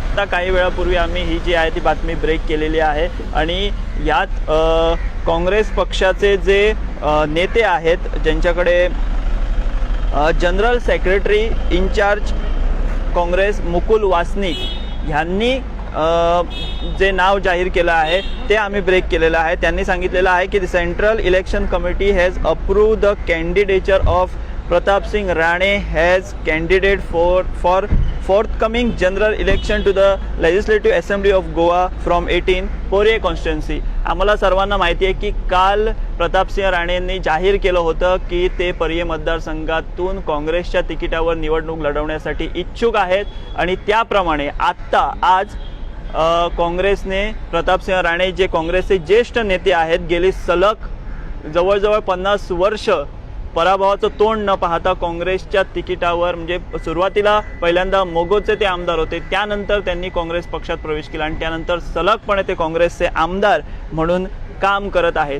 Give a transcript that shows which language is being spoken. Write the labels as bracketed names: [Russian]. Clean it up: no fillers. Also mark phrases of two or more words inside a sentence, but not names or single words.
[Marathi] आत्ता काही वेळापूर्वी आम्ही ही जी आहे ती बातमी ब्रेक केलेली आहे आणि यात काँग्रेस पक्षाचे जे नेते आहेत, ज्यांच्याकडे [English] General Secretary In-charge Congress [Marathi] मुकुल वासनिक यांनी जे नाव जाहीर केलं आहे ते आम्ही ब्रेक केलेलं आहे. त्यांनी सांगितलेलं आहे की [English] the Central Election Committee has approved the candidature of Pratapsing Rane as candidate for forthcoming general election to the Legislative Assembly of Goa from 18 Poriem constituency. [Marathi] आम्हाला सर्वांना माहिती आहे की काल प्रतापसिंह राणेंनी जाहीर केलं होतं की ते पर्ये मतदारसंघातून काँग्रेसच्या तिकिटावर निवडणूक लढवण्यासाठी इच्छुक आहेत आणि त्याप्रमाणे आत्ता आज काँग्रेसने प्रतापसिंह राणे जे काँग्रेसचे ज्येष्ठ नेते आहेत, गेली सलग जवळजवळ 50 वर्ष पराभवाचं तोंड न पाहता काँग्रेसच्या तिकिटावर, म्हणजे सुरुवातीला पहिल्यांदा मोगोचे ते आमदार होते, त्यानंतर त्यांनी काँग्रेस पक्षात प्रवेश केला आणि त्यानंतर सलगपणे ते काँग्रेसचे आमदार म्हणून काम करत आहेत.